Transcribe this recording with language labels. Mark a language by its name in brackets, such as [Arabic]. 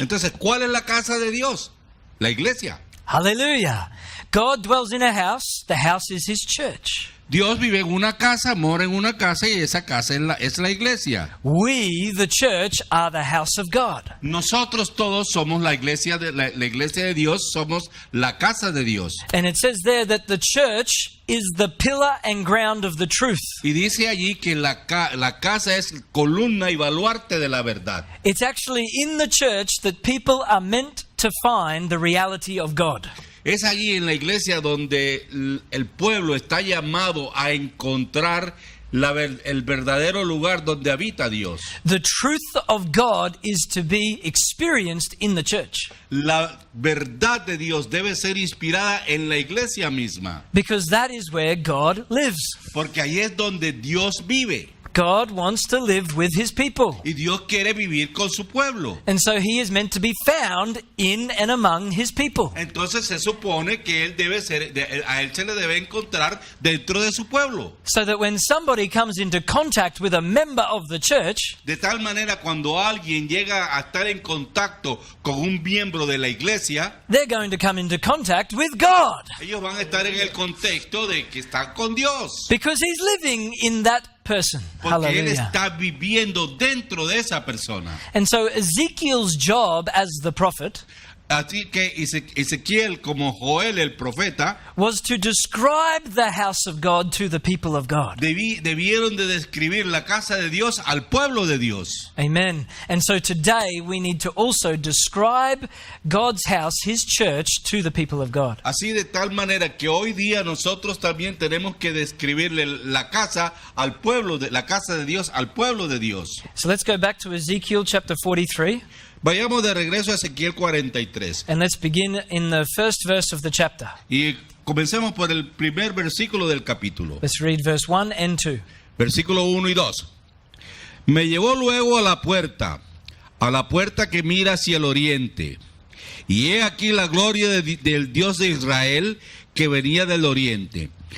[Spanish] Entonces, ¿cuál es la casa de Dios? La iglesia. [English] Hallelujah. God dwells in a house. The house is his church. [Spanish] Dios vive en una casa, mora en una casa y esa casa es la iglesia. [English] We, the church, are the house of God. [Spanish] Nosotros todos somos la iglesia la iglesia de Dios, somos la casa de Dios. [English] And it says there that the church is the pillar and ground of the truth. [Spanish] Y dice allí que la casa es columna y baluarte de la verdad. [English] It's actually in the church that people are meant to find the reality of God. [Spanish] Es allí en la iglesia donde el pueblo está llamado a encontrar el verdadero lugar donde habita Dios. [English] The truth of God is to be experienced in the church, [Spanish] La verdad de Dios debe ser inspirada en la iglesia misma, [English] because that is where God lives. [Spanish] porque ahí es donde Dios vive [English] God wants to live with his people. [Spanish] y Dios quiere vivir con su pueblo. [English] And so he is meant to be found in and among his people. [Spanish] Entonces se supone que él debe ser, a él se le debe encontrar dentro de su pueblo. [English] So that when somebody comes into contact with a member of the church, [Spanish] De tal manera, cuando alguien llega a estar en contacto con un miembro de la iglesia, [English] they're going to come into contact with God, [Spanish] ellos van a estar en el contexto de que están con Dios. [English] because he's living in that person. [Spanish] Porque él Hallelujah. está viviendo dentro de esa persona. [English] And so Ezekiel's job as the prophet [Spanish] Así que Ezequiel, como Joel el profeta, [English] was to describe the house of God to the people of God. [Spanish] debieron de describir la casa de Dios al pueblo de Dios. Amen. [English] And so today we need to also describe God's house, his church, to the people of God. [Spanish] Así de tal manera que hoy día nosotros también tenemos que describirle la casa al pueblo de la casa de Dios al pueblo de Dios. [English] So let's go back to Ezekiel chapter 43, [Spanish] Vayamos de regreso a Ezequiel 43 [English] and let's begin in the first verse of the chapter. [Spanish] y comencemos por el primer versículo del capítulo. [English] Let's read verse 1 and 2. [Spanish] Versículo 1 y 2. Me llevó luego a la puerta que mira hacia el oriente. Y he aquí la gloria del Dios de Israel que venía del oriente.